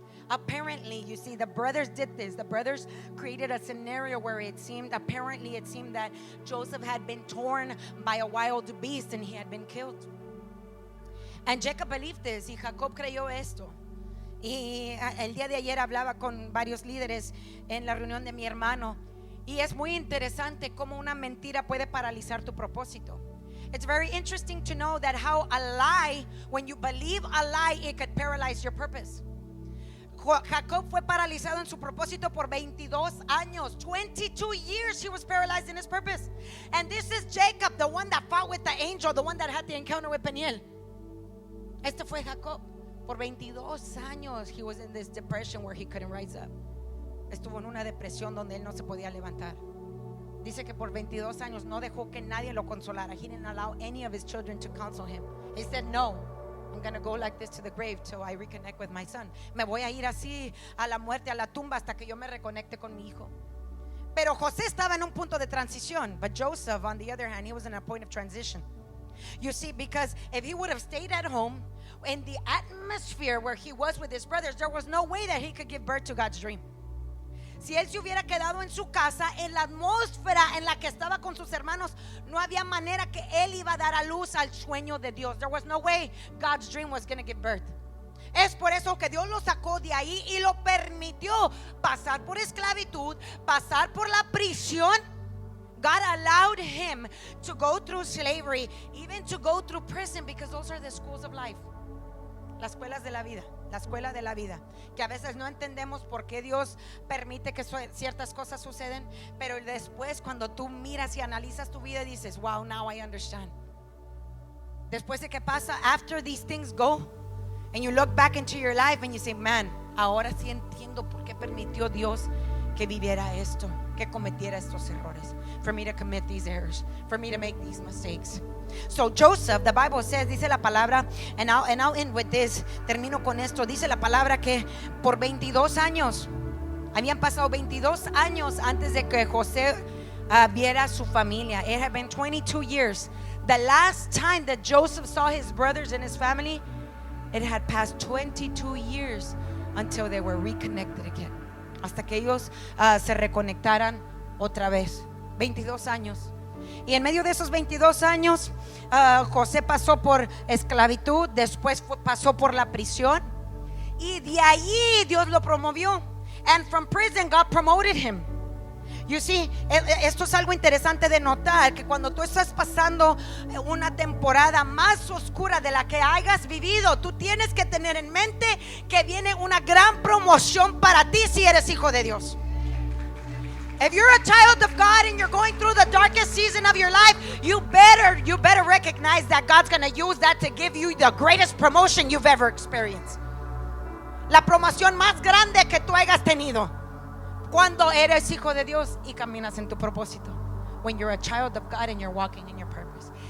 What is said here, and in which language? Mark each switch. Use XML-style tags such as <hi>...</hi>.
<en>Apparently, you see, the brothers did this. The brothers created a scenario where it seemed that Joseph had been torn by a wild beast and he had been killed. And Jacob believed this,</en> <es>y Jacob creyó esto. Y el día de ayer hablaba con varios líderes en la reunión de mi hermano, y es muy interesante cómo una mentira puede paralizar tu propósito.</es> <en>It's very interesting to know that how a lie, when you believe a lie, it could paralyze your purpose.</en> <es>Jacob fue paralizado en su propósito por 22 años.</es> <en>22 years he was paralyzed in his purpose. And this is Jacob, the one that fought with the angel, the one that had the encounter with Peniel.</en> <es>Este fue Jacob. Por 22 años</es> <en>he was in this depression where he couldn't rise up.</en> <es>Estuvo en una depresión donde él no se podía levantar. Dice que por 22 años no dejó que nadie lo consolara.</es> <en>He didn't allow any of his children to console him. He said, no, I'm going to go like this to the grave till I reconnect with my son.</en> <es>Me voy a ir así a la muerte, a la tumba, hasta que yo me reconecte con mi hijo. Pero José estaba en un punto de transición.</es> <en>But Joseph, on the other hand, he was in a point of transition. You see, because if he would have stayed at home, in the atmosphere where he was with his brothers, there was no way that he could give birth to God's dream.</en> <es>Si él se hubiera quedado en su casa, en la atmósfera en la que estaba con sus hermanos, no había manera que él iba a dar a luz al sueño de Dios.</es> <en>There was no way God's dream was going to give birth.</en> <es>Es por eso que Dios lo sacó de ahí y lo permitió pasar por esclavitud, pasar por la prisión.</es> <en>God allowed him to go through slavery, even to go through prison, because those are the schools of life.</en> <es>Las escuelas de la vida, la escuela de la vida, que a veces no entendemos por qué Dios permite que ciertas cosas suceden, pero después cuando tú miras y analizas tu vida dices,</es> <en>wow, now I understand.</en> <es>Después de que pasa,</es> <en>after these things go, and you look back into your life and you say, man,</en> <es>ahora sí entiendo por qué permitió Dios que viviera esto, que cometiera estos errores,</es> <en>for me to commit these errors, for me to make these mistakes. So Joseph, the Bible says,</en> <es>dice la palabra,</es> <en>and I'll end with this,</en> <es>termino con esto, dice la palabra que por 22 años, habían pasado 22 años antes de que José viera su familia.</es> <en>It had been 22 years. The last time that Joseph saw his brothers and his family, it had passed 22 years until they were reconnected again.</en> <es>Hasta que ellos se reconectaran otra vez. 22 años. Y en medio de esos 22 años, José pasó por esclavitud, después pasó por la prisión, y de allí Dios lo promovió.</es> <en>And from prison God promoted him. You see,</en> <es>esto es algo interesante de notar, que cuando tú estás pasando una temporada más oscura de la que hayas vivido, tú tienes que tener en mente que viene una gran promoción para ti si eres hijo de Dios.</es> <en>If you're a child of God and you're going through the darkest season of your life, you better recognize that God's going to use that to give you the greatest promotion you've ever experienced.</en> <es>La promoción más grande que tú hayas tenido cuando eres hijo de Dios y caminas en tu propósito.</es> <en>When you're a child of God and you're walking in your purpose.</en>